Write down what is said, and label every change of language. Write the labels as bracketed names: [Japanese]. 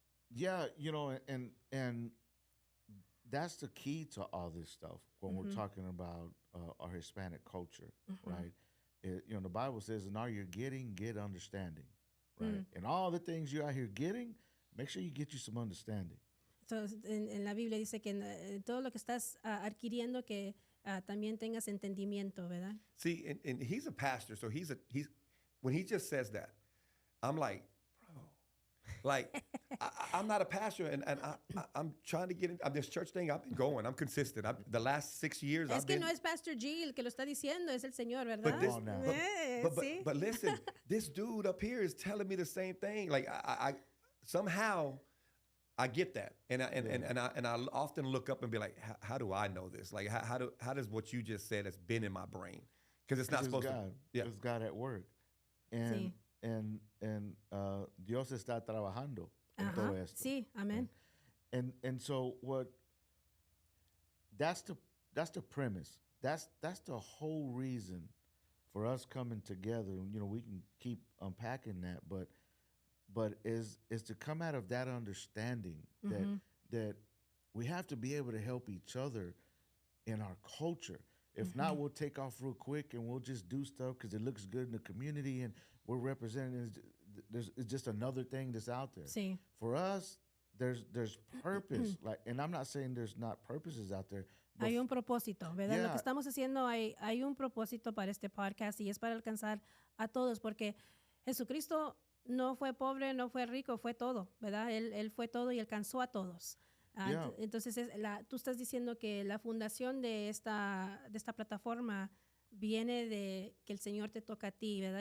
[English] Yeah, and that's the key to all this stuff when we're talking about our Hispanic culture, right? The Bible says, "In all you're getting, get understanding," right? And all the things you're out here getting, make sure you get you some understanding. [Spanish] Entonces, en la Biblia dice que en todo lo que estás adquiriendo, que también tengas entendimiento, ¿verdad? [English] See, and he's a pastor, so he's when he just says that, I'm like, like, I'm not a pastor, and I'm trying to get in this church thing. I've been going. I'm consistent. The last 6 years, [Spanish] Es que no es Pastor G el que lo está diciendo, es el Señor, ¿verdad? [English] But listen, this dude up here is telling me the same thing. Like, I somehow I get that, and I often look up and be like, how do I know this? Like, how does what you just said has been in my brain? Because it's not supposed to. Yeah, it's God at work, and. [Spanish] Sí. And Dios está trabajando en todo esto. Sí, amén. [English] And so that's the premise. That's the whole reason for us coming together. We can keep unpacking that, but is to come out of that understanding that we have to be able to help each other in our culture. If not, we'll take off real quick and we'll just do stuff because it looks good in the community and we're representing. It's just another thing that's out there. [Spanish] Sí. [English] For us, there's purpose. And I'm not saying there's not purposes out there. [Spanish] Hay un propósito, ¿verdad? [English] Yeah. [Spanish] Lo que estamos haciendo, hay un propósito para este podcast y es para alcanzar a todos, porque Jesucristo no fue pobre, no fue rico, fue todo, ¿verdad? Él fue todo y alcanzó a todos. [English] Yeah. [Spanish] Entonces, tú estás diciendo que la fundación de esta plataforma viene de que el Señor te toca a ti, ¿verdad?